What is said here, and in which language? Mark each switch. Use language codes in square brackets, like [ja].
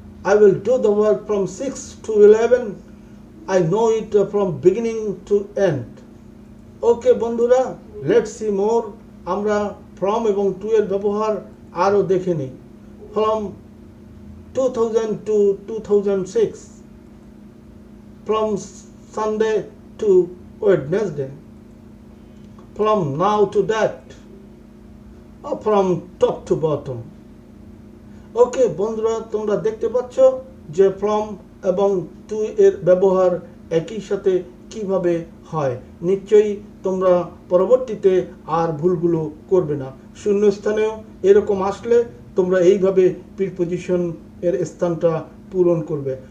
[en] I will do the work from 6 to 11. I know it from beginning to end. Okay বন্ধুরা, let's see more. [bn] আমরা from এবং two এর ব্যবহার আরও দেখে নিই। [en] From 2000 to 2006, from Sunday to Wednesday, from now to that, or from top to bottom. [bn] ওকে বন্ধুরা, তোমরা দেখতে পাচ্ছ যে ফ্রম এবং টু এর ব্যবহার একই সাথে কিভাবে হয়। নিশ্চয়ই তোমরা পরবর্তীতে আর ভুলগুলো করবে না। শূন্যস্থানেও এরকম আসলে তোমরা এইভাবে প্রিপোজিশন এর স্থানটা পূরণ করবে।